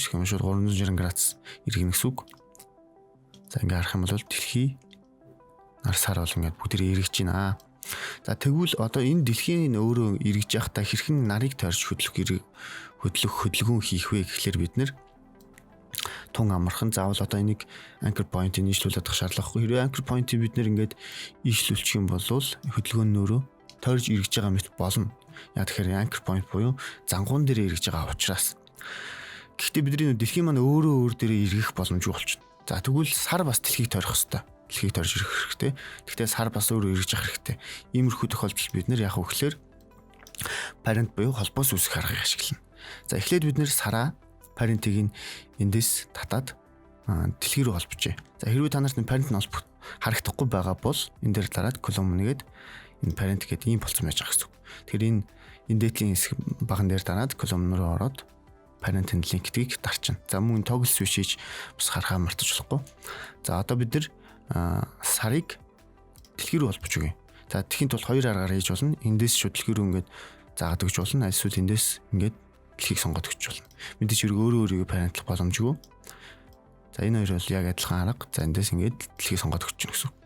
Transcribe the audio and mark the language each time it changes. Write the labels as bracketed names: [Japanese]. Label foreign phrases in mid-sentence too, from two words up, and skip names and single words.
[Mongolian] Жишээ нь шууд 360 градус эргэнэ гэсэн үг. За ингээд харах юм бол дэлхий нар сар бол ингээд бүгд эргэж байна. За тэгвэл одоо энэ дэлхийн өөрөө эргэж явахдаа хэрхэн нарыг тойрч хөдлөх хөдөлгөөн хийх вэ гэхлээр бид нэр тун амархан заавал одоо энийг [English] anchor point- [Mongolian] ийг нийслүүлээд авах шаардлагагүй. Хэрвээ [English] anchor point- [Mongolian] ийг бид нэр ингээд нийслүүлчих юм бол хөдөлгөөн нөрөө тойрж эргэж байгаа мэт болно. Яг тэгэхээр [English] anchor point [Mongolian] буюу зангуун дээр эргэж байгаа учраас. Гэхдээ бидний дэлхийн маань өөр дээрээ эргэх боломжгүй болчихно. За тэгвэл сар бас дэлхийг тойрох хэрэгтэй. Дэлхийг тойрж эргэх хэрэгтэй. Гэхдээ сар бас өөрөө эргэж авах хэрэгтэй. Иймэрхүү тохиолдолд бид нэр яг хөглөөр parent буюу холбоос үүсгэх аргыг ашиглана. За эхлээд бид нэр сараа parent-ийг эндээс татаад дэлхий рүү холбожээ. За хэрвээ та нарт parent нь харагдахгүй байгаа бол энэ дээр дараад column нэгээд энэ parent гэдэг ийм болцсон байж байгаа гэсэн үг. Тэгэхээр энэ дээдлийн хэсэг баган дээр дараад column руу ороод parent-ийн link гэдгийг дарчна. За мөн [English] toggle switch- [Mongolian] ийг бас харахаа мартаж болохгүй. За одоо бид нэр сарыг дэлхий рүү холбож өгье. За тэгэхин тул хоёр аргаар хийж болно. Эндээс шууд дэлхий рүү ингээд заагаад өгч болно. Эсвэл эндээс ингээд дэлхийг сонгоод өгч болно. Мэдээж хэрэг өөрийгөө парентлах боломжгүй. За энэ хоёр бол яг адилхан арга. За эндээс ингээд дэлхийг сонгоод өгч чинь гэсэн.